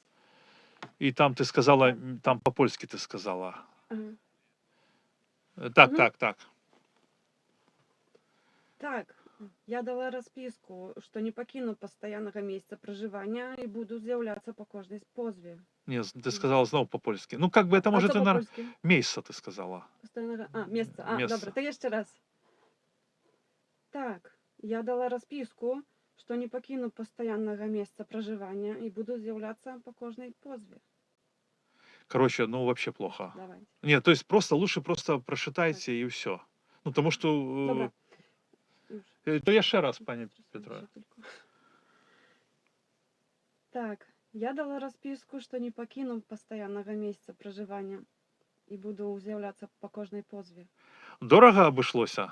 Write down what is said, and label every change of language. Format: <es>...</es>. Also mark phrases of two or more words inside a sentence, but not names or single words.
<be>І там ты сказала, там па-польскі ты сказала. Ага. Так, Мгм. так. Так, я дала распіску, што не пакіну пастаяннага месца пражывання і буду з'яўляцца па кожнай позве. Не, ты сказала зноў па-польскі.</be> <ru>Ну, как бы это, может, А и то на...</ru> <be>па-польскі? Месца ты сказала. Месца. Месца. Добра, то яшчэ раз. Так, я дала распіску, што не пакіну пастаяннага месца пражывання і буду з'яўляцца па кожнай позве.</be> <ru>Короче, ну, вообще плохо. Давайте. Нет, то есть лучше просто прочитайте и все. Ну, потому что...</ru> <be>Добра. То яшчэ раз, пані Петро. Так, я дала распіску, што не пакіну пастаяннага месца пражывання і буду з'яўляцца па кожнай позве. Дорага абышлося?</be>